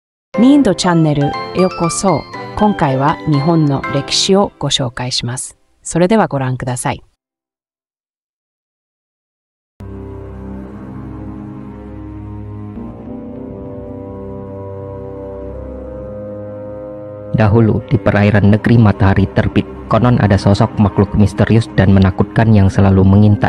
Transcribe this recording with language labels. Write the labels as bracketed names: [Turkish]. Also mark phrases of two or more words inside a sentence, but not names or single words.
[Japanese] ニンドチャンネルへようこそ。今回は日本の歴史をご紹介します。それではご覧ください。 [Indonesian] Dahulu, di perairan negeri matahari terbit, konon ada sosok makhluk misterius dan menakutkan yang selalu mengintai.